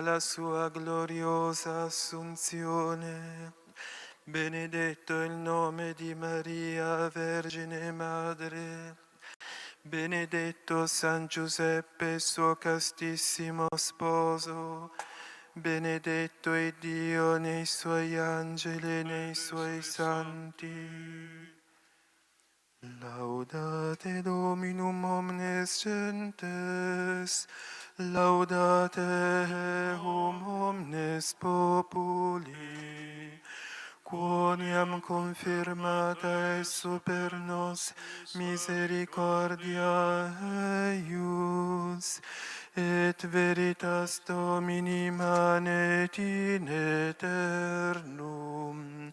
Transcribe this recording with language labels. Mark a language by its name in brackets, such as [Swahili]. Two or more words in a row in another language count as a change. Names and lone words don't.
[Italian] la sua gloriosa assunzione, benedetto il nome di Maria, Vergine Madre, benedetto San Giuseppe, suo castissimo sposo, benedetto è Dio nei suoi angeli e nei suoi santi. [Latin] Laudate Dominum omnes gentes, laudate omnes populi, quoniam confirmata est super nos misericordia eius, et veritas Domini manet in aeternum.